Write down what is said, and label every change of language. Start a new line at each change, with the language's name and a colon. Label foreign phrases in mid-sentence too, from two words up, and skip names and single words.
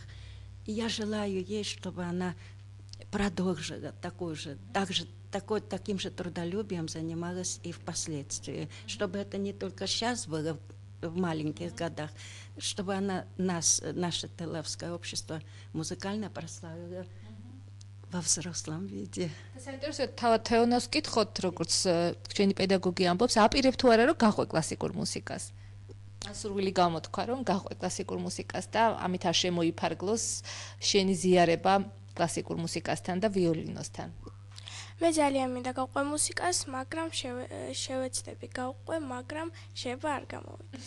Russian: И я желаю ей, чтобы она продолжила таким же трудолюбием занималась и впоследствии. Чтобы это не только сейчас было в маленьких годах, чтобы она наше телавское общество музыкально прославила во взрослом виде.
Georgian: საინტერესოა თავად თეონას ვკითხოთ, როგორც ჩვენი პედაგოგი ამბობს, აპირებ თუ არა რომ გაყვე კლასიკურ მუსიკას. ასურვილი გამოთქვა რომ გაყვე კლასიკურ მუსიკას და ამით არ შემოიფარგლოს შენი ზიარება კლასიკურ მუსიკასთან და ვიოლინოსთან. მე ძალიან მინდა გავყვე მუსიკას, მაგრამ შევეცდები გავყვე, მაგრამ შეიძლება არ გამოვიდეს.